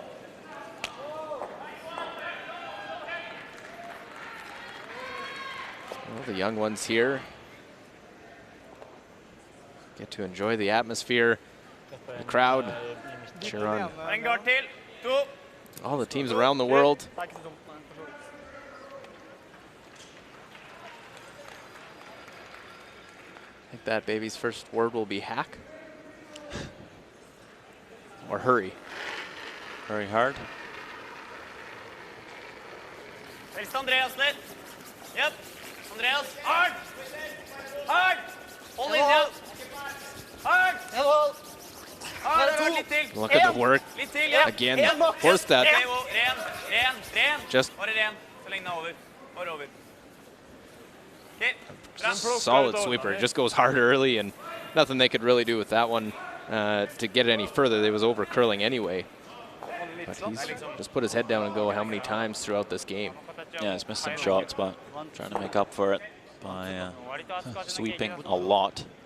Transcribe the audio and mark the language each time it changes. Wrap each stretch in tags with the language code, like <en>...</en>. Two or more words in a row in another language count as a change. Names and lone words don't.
<en>Well, the young ones here get to enjoy the atmosphere, the crowd, cheer on all the teams around the world. I think that baby's first word will be hack. Or hurry. Very hard.</en> <no>Helst Andreas litt. Yep. Andreas, hard! Hard! Hold linja. Hard! Hard, litt til.</no> <en>Look at the work.</en> <no>Litt til, ja.</no> <en>Again, force that.</en> <no>Ren.</no> <en>Just</en> <no>bare ren, så lenge den er over. Bare over.</no> <en>Okay. Solid sweeper. It just goes hard early, and nothing they could really do with that one to get it any further. They was over curling anyway. But he's just put his head down and go how many times throughout this game. Yeah, he's missed some shots, but trying to make up for it by sweeping a lot.</en>